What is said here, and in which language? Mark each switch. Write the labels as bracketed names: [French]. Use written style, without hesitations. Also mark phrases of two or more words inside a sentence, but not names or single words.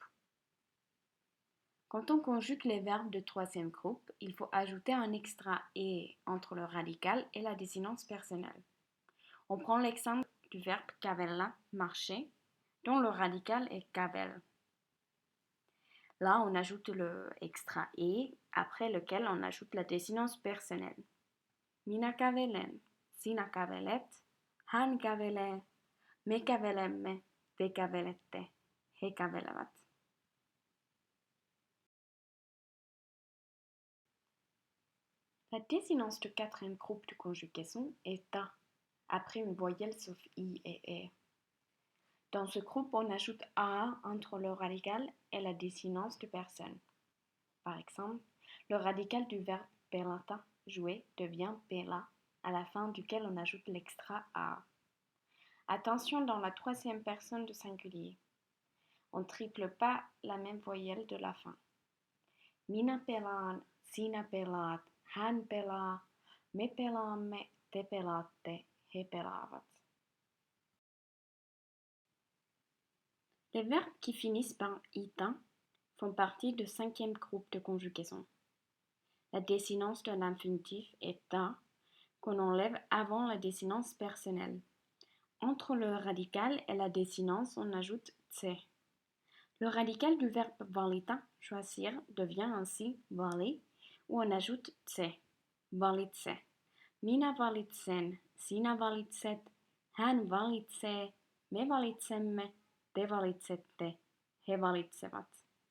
[French] Quand on conjugue les verbes de troisième groupe, il faut ajouter un extra e entre le radical et la désinence personnelle. On prend l'exemple du verbe kävellä, marcher, dont le radical est kävel. Là, on ajoute le extra e, après lequel on ajoute la désinence personnelle. [Finnish] Minä kävelen, sinä kävelet, hän kävelee, me kävelemme, te kävelette, he kävelevät. [French] La désinence du quatrième groupe de conjugaison est ta, après une voyelle sauf i et e. Dans ce groupe, on ajoute a entre le radical et la désinence de personne. Par exemple, le radical du verbe pelata, jouer, devient pela, à la fin duquel on ajoute l'extra a. Attention dans la troisième personne du singulier. On ne triple pas la même voyelle de la fin. [Finnish] Minä pelaan, sinä pelaat, hän pelaa, me pelaamme, te pelaatte, he pelaavat. [French] Les verbes qui finissent par ita font partie du cinquième groupe de conjugaison. La désinence de l'infinitif est ta, qu'on enlève avant la désinence personnelle. Entre le radical et la désinence, on ajoute tse. Le radical du verbe valita, choisir, devient ainsi vali, où on ajoute tse, valitse. [Finnish] Minä valitsen, sinä valitset, hän valitsee, me valitsemme, te valitsette, he valitsevat.